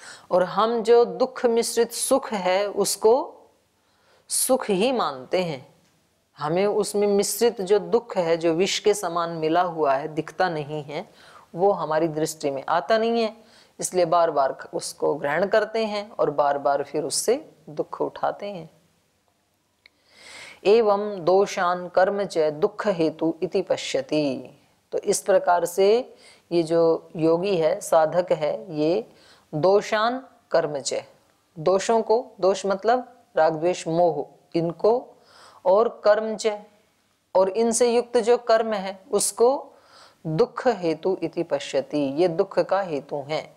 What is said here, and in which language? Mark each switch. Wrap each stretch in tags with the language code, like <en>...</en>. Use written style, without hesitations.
<hi>और हम जो दुख मिश्रित सुख है उसको सुख ही मानते हैं। हमें उसमें मिश्रित जो दुख है, जो विष के समान मिला हुआ है, दिखता नहीं है, वो हमारी दृष्टि में आता नहीं है, इसलिए बार बार उसको ग्रहण करते हैं और बार बार फिर उससे दुख उठाते हैं।</hi> <sa>एवं दोषान कर्म च दुख हेतु इति पश्यति।</sa> <hi>तो इस प्रकार से ये जो योगी है, साधक है, ये</hi> <sa>दोषान कर्म च,</sa> <hi>दोषों को, दोष मतलब राग द्वेष मोह, इनको, और कर्म च, और इनसे युक्त जो कर्म है उसको</hi> <sa>दुख हेतु इति पश्यति,</sa> <hi>ये दुख का हेतु है।</hi>